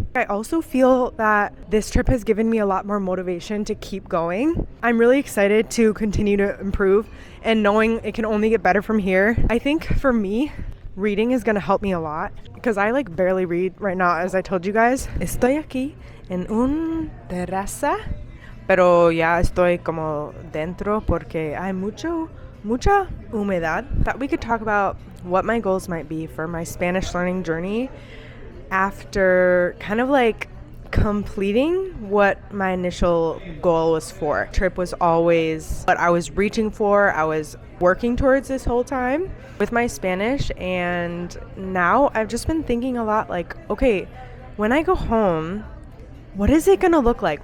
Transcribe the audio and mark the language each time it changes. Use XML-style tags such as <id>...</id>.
<en>I also feel that this trip has given me a lot more motivation to keep going. I'm really excited to continue to improve and knowing it can only get better from here. I think for me, reading is gonna help me a lot because I like barely read right now, as I told you guys.</en> <es>Estoy aquí en un terraza, pero ya estoy como dentro porque hay mucha humedad.</es> <en>Thought we could talk about what my goals might be for my Spanish learning journey after kind of like completing what my initial goal was for. Trip was always what I was reaching for. I was working towards this whole time with my Spanish, and now I've just been thinking a lot like, okay, when I go home, what is it gonna look like?</en>